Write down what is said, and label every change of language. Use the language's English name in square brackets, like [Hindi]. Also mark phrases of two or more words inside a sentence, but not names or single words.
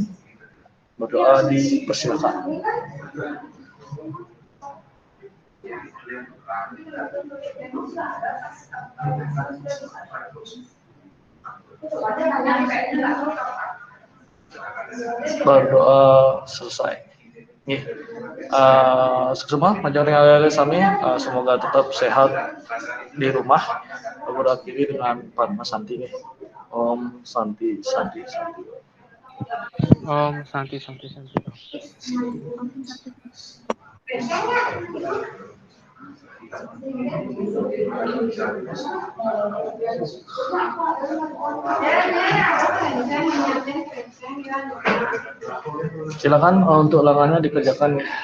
[Indonesian] Berdoa dipersilakan. Berdoa selesai. Semua majornya sami semoga tetap sehat di rumah. Berakhiri dengan Padma Santi nih. [Sanskrit] Om Santi Santi Santi. Om Santi Santi Santi. [Indonesian] Silakan untuk ulangannya dikerjakan.